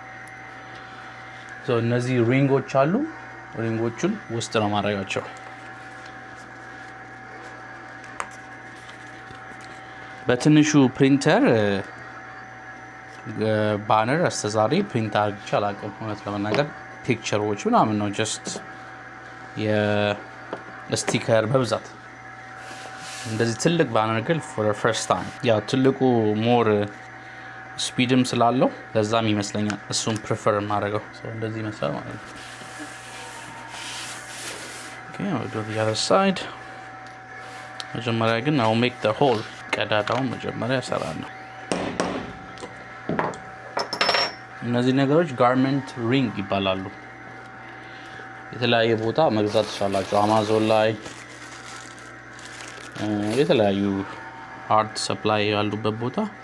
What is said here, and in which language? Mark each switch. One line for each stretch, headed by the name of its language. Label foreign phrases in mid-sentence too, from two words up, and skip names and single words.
Amharic: እነዚህ ሪንጎች አሉ። ሪንጎቹን ውስጥ ነው ማድረጋቸው። በትንሹ
English: printer banner
Amharic: አስተዛሪ ፕሪንት አድርጌ አላውቅም እውነት ለመናገር። ፒክቸሮች ምናምን ነው ጀስት የስቲከር በብዛት። እንደዚህ ትልቅ ባነር ግን
English: for the first time
Amharic: ያው ትልቁ
English: more speed
Amharic: ስላለው ለዛም ይመስለኛል እሱን ፕሪፈር ማድረገው። እንደዚህ ይመስላል ማለት ነው።
English: Okay, I'll do the other side.
Amharic: መጀመሪያ ግን
English: I'll make the hole
Amharic: ቀዳዳውን መጀመሪያ እሰራለሁ። እነዚህ ነገሮች
English: garment ring
Amharic: ይባላሉ። የተለያየ ቦታ መግዛት ትችላላችሁ። አማዞን ላይ የተለያዩ
English: art supply
Amharic: ያሉበት ቦታ